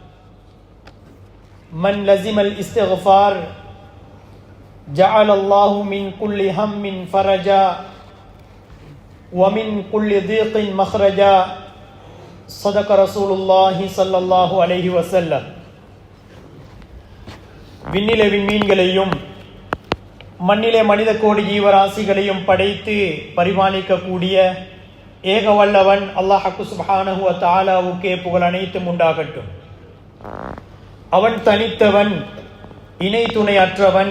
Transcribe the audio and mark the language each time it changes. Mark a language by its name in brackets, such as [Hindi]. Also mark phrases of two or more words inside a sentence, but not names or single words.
[Arabic] من لزم الاستغفار جعل الله من كل هم فرجا ومن كل ضيق مخرجا صدق رسول الله صلى الله عليه وسلم. [Tamil] விண்ணிலே விண்மீன்களையும் மண்ணிலே மனித கோடி ஜீவராசிகளையும் படைத்து பரிபாலிக்கக்கூடிய ஏக வல்லவன் அல்லாஹ் [Arabic] سبحانه و تعالى [Tamil] புகழ் அனைத்தும் உண்டாகட்டும். அவன் தனித்தவன், இணை துணை அற்றவன்.